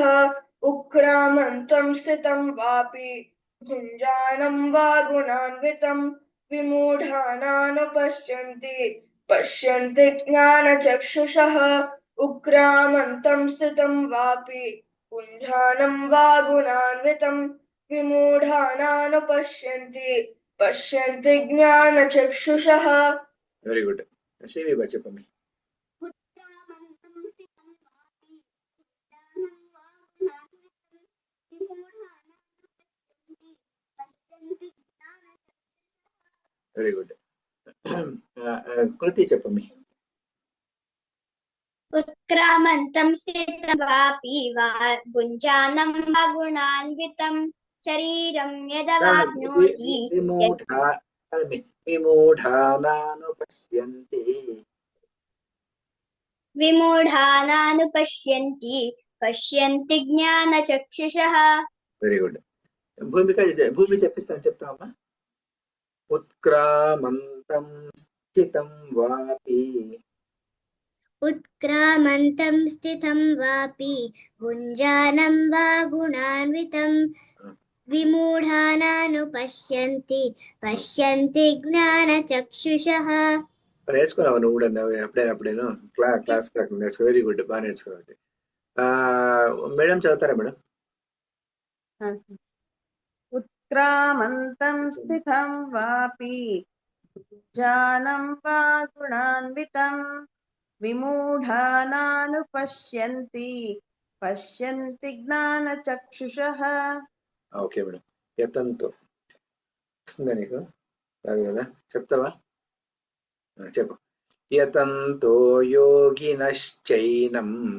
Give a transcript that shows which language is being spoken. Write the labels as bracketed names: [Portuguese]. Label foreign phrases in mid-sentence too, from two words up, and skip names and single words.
[Sanskrit] उत्क्रामन्तं स्थितं वापि भुञ्जानं वा गुणान्वितं विमूढानानुपश्यन्ति पश्यन्ति ज्ञानचक्षुषः. उत्क्रामन्तं स्थितं वापि भुञ्जानं वा गुणान्वितं विमूढानानुपश्यन्ति पश्यन्ति ज्ञानचक्षुषः. [English] very good. [Telugu] శ్రీవిభ చెప్పండి. [English] very good. [Telugu] కృతి చెప్పండి. [Sanskrit] उत्क्रामन्तं स्थितं वापि भुञ्जानं वा गुणान्वितं शरीरं यदवाप्नोति विमूढानानुपश्यन्ति पश्यन्ति ज्ञानचक्षुषः. [English] very good. [Telugu] భూమి చెప్పిస్తాను, చెప్తామా? [Sanskrit] उत्क्रामन्तं स्थितं वापि उत्क्रामन्तं स्थितं वापि भुञ्जानं वा गुणान्वितं विमूढानानुपश्यन्ति पश्यन्ति ज्ञानचक्षुषः. [Telugu] నేర్చుకున్నావు నువ్వు కూడా ఎప్పుడైనా క్లాస్ నేర్చుకో. [English] very good, [Telugu] బాగా నేర్చుకోవాలి. మేడం చదువుతారా మేడం? [Sanskrit] उत्क्रामन्तं स्थितं वापि भुञ्जानं वा गुणान्वितं विमूढानानुपश्यन्ति पश्यन्ति ज्ञानचक्षुषः. [English] okay madam. [Telugu] యతంతో వస్తుందా నీకు? కాదు కదా, చెప్తావా? చెప్పు. [Sanskrit] यतन्तो योगिनश्चैनं